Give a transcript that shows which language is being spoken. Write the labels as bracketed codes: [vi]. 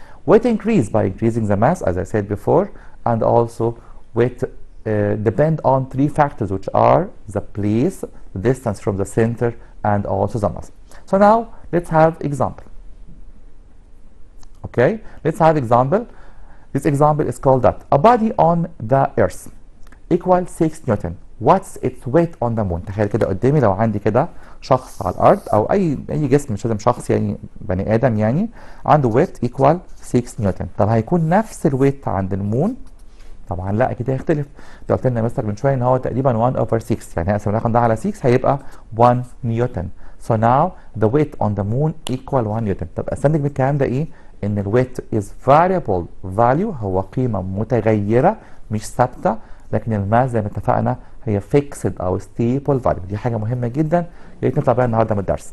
[en] Weight increase by increasing the mass as I said before, and also weight depend on 3 factors which are the place, the distance from the center, and also the mass. So now let's have example. Okay, let's have example. This example is called that a body on the earth equal 6 newton. What's its weight on the moon؟ [ar] تخيل كده قدامي لو عندي كده شخص على الارض او اي جسم، مش لازم شخص يعني بني ادم، يعني عنده [en] weight equal 6 [ar] نيوتن. طب هيكون نفس الويت عند المون؟ طبعا لا، اكيد هيختلف. انت قلت لنا مستر من شويه ان هو تقريبا 1 over 6، يعني هنقسم الرقم ده على 6 هيبقى 1 نيوتن. [en] So now the weight on the moon equal 1 newton. [ar] طب استنتج من الكلام ده ايه؟ ان الويت [en] is variable value، [ar] هو قيمه متغيره مش ثابته، لكن الماس زي ما اتفقنا هي fixed او [en] stable value. [ar] دي حاجه مهمه جدا، يا ريت نطلع بيها النهارده من الدرس.